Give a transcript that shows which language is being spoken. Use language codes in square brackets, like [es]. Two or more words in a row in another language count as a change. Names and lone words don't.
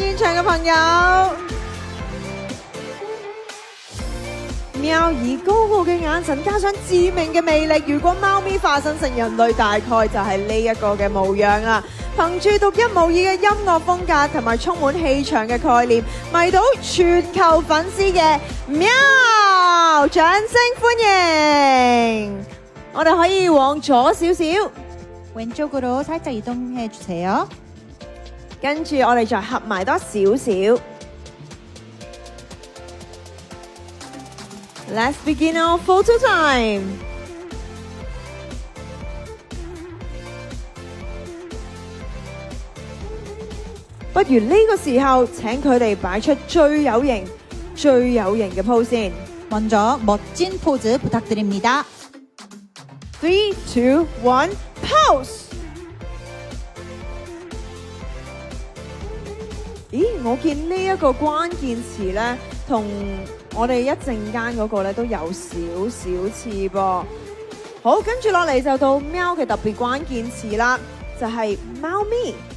[yue] 現場嘅朋友，喵以高傲嘅眼神加上致命嘅魅力，如果貓咪化身成人類，大概就係呢一個嘅模樣啦。憑住獨一無二嘅音樂風格同埋充滿氣場嘅概念，迷倒全球粉絲嘅喵，掌聲歡迎！我哋可以往左少少， [ko] 왼쪽으로 살짝 이동해 주세요. [yue] 跟住我哋再合埋多少少。 [en] Let's begin our photo time. [yue] 不如呢個時候，請佢哋擺出最有型嘅 pose 先。 [ko] 먼저 멋진 포즈 부탁드립니다. [yue] 3, 2, 1, pose！咦，我見呢一個關鍵詞呢，同我哋一陣間嗰個呢都有少少似噃。好，跟住落嚟就到喵嘅特別關鍵詞啦，就係貓咪。